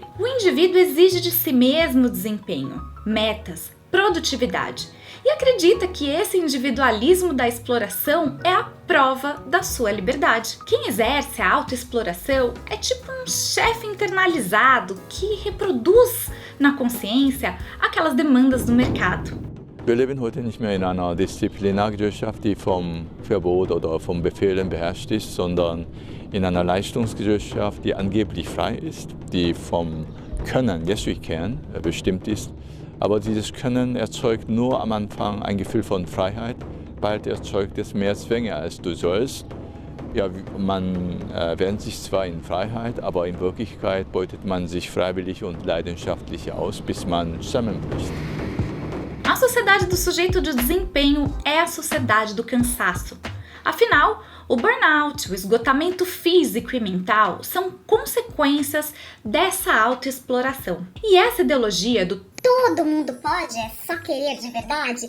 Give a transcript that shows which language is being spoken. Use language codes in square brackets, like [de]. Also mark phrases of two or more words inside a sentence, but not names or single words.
[pt] O indivíduo exige de si mesmo desempenho, metas, produtividade. E acredita que esse individualismo da exploração é a prova da sua liberdade. Quem exerce a autoexploração é tipo um chefe internalizado que reproduz na consciência aquelas demandas do mercado. [de] Wir leben heute nicht mehr in einer Disziplinargesellschaft, die vom Verbot oder vom Befehlen beherrscht ist, sondern in einer Leistungsgesellschaft, die angeblich frei ist, die vom Können, [en] yes we can, [de] bestimmt ist. Aber dieses Können erzeugt nur am Anfang ein Gefühl von Freiheit. Bald erzeugt es mehr Zwänge als du sollst. Ja, man wähnt sich zwar in Freiheit, aber in Wirklichkeit beutet man sich freiwillig und leidenschaftlich aus, bis man zusammenbricht. [pt] A sociedade do sujeito de desempenho é a sociedade do cansaço. Afinal, o burnout, o esgotamento físico e mental são consequências dessa autoexploração. E essa ideologia do todo mundo pode, é só querer de verdade,